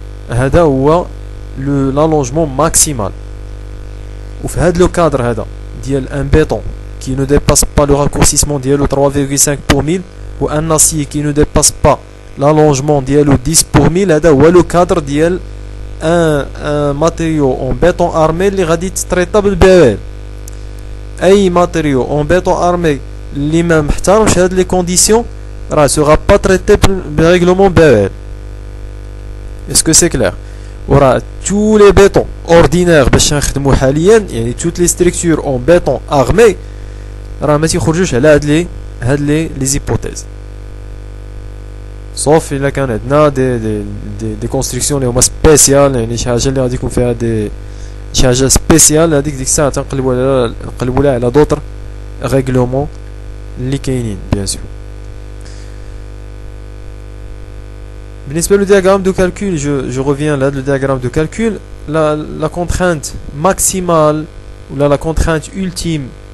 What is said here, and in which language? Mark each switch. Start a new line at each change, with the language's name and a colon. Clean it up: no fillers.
Arabic: هذا هو
French: l'allongement maximal.
Arabic: وفي هذا
French: le cadre
Arabic: هذا ديال
French: un béton qui ne dépasse pas le raccourcissement ديالو 3,5 pour 1000 ou un acier qui ne dépasse pas l'allongement ديالو 10 pour 1000 هذا هو le cadre ديال un matériau en béton armé
Arabic: اللي غادي تتريطا
French: بالBAL.
Arabic: اي
French: matériau en béton armé
Arabic: اللي ما محترمش هاد لي كونديسيون راه
French: sera pas traité
Arabic: بالrèglement BAL.
French: Est-ce que c'est clair?
Arabic: وراه
French: tous les bétons ordinaires
Arabic: باش نخدمو حاليا يعني
French: toutes les structures en béton armé
Arabic: راه ما تيخرجوش على هاد لي زيبوتيز sauf الا كان عندنا دي كونستركسيون اللي هما سبيسيال يعني شي حاجه اللي غادي يكون فيها شي حاجه سبيسيال هذيك الساعه تنقلبوا لها على دوطر ريغلومون اللي كاينين بيان سور. بالنسبة
French: le diagramme de calcul, je reviens là, le diagramme de calcul, la contrainte maximale ou la contrainte ultime,